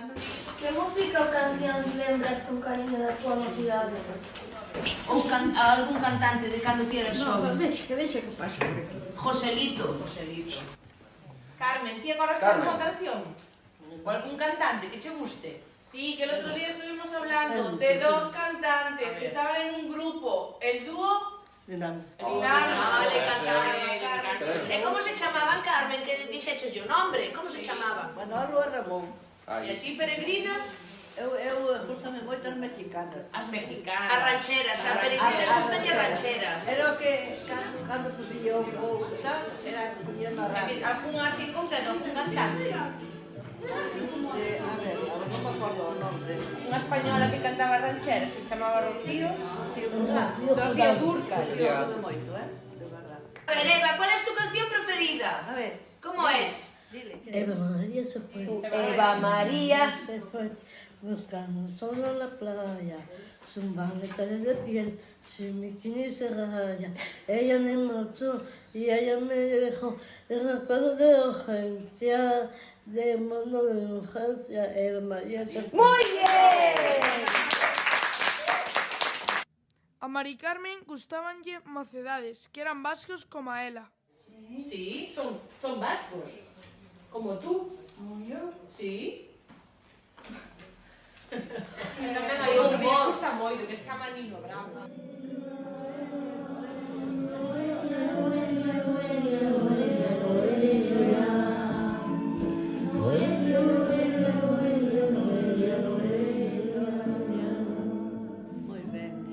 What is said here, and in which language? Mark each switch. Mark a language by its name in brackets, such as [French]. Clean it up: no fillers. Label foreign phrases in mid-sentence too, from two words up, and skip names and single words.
[Galician] Que música ou cancións lembras con cariño da tua mocidade? Ou algún cantante de cando ti eras xoven? Deixa que paso. Joselito. Carmen, ti agora sabes unha canción? O algún cantante que che guste? [Spanish] Sí, que el otro día estuvimos hablando de dos cantantes que estaban en un grupo, el dúo Dinamo. [Galician] Vale, cantaron. E como se chamaban, Carmen, que dixeches o nombre? Como se chamaban? Manolo e Ramón. E ti, Peregrina? Eu gustame moito as mexicanas. As mexicanas. As rancheras, a Peregrina gustan as rancheras. Era o que, cando pusía o tal, era poñía na radio. Algún así concreto, algún cantante? A ver, non me acordo o nome. Unha española que cantaba rancheras, que se chamaba Rocío. Rocío Durcal. Moito, [Spanish] de verdad. A ver, Eva, ¿cuál es tu canción preferida? A ver. ¿Cómo es? Eva María se fue. Eva María. Se fue buscando solo la playa. Zumbando calle de piel, sin bikini se raya. Ella me marchó y ella me dejó en estado de urgencia. De mano de urgencia, Eva María se fue. ¡Muy bien! [Galician] A Mari Carmen gustábanlle mocedades, que eran vascos como a ela. [Spanish] Sí, son vascos. Como tú. Como yo. Sí. [Galician] E tamén hai outro que me gusta moito, que se chama Nino Bravo. Moi ben.